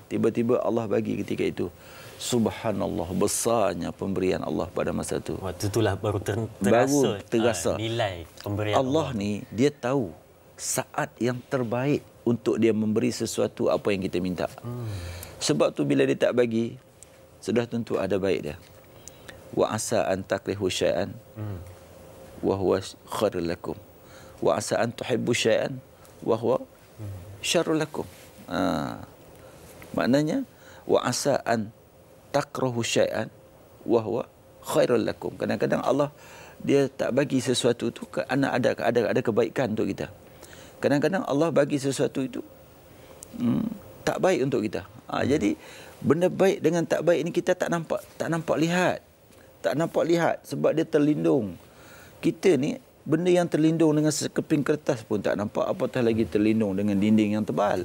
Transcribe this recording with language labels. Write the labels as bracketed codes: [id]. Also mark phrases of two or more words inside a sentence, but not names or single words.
[ms] Tiba-tiba Allah bagi ketika itu. Subhanallah, besarnya pemberian Allah pada masa itu. Waktu itulah baru terasa nilai pemberian Allah ni, dia tahu saat yang terbaik untuk dia memberi sesuatu apa yang kita minta. Sebab tu bila dia tak bagi, sudah tentu ada baik dia. [ar] وعسى أن تكرهوا شيئا وهو خير لكم. وعسى أن تحبوا شيئا وهو شر لكم. Maknanya وعسى أن تكرهوا شيئا وهو خير لكم. [ms] Kadang-kadang Allah dia tak bagi sesuatu tu kerana ada kebaikan untuk kita. Kadang-kadang Allah bagi sesuatu itu tak baik untuk kita. Jadi benda baik dengan tak baik ini kita tak nampak lihat. Tak nampak lihat sebab dia terlindung. Kita ni benda yang terlindung dengan sekeping kertas pun tak nampak, apatah lagi terlindung dengan dinding yang tebal.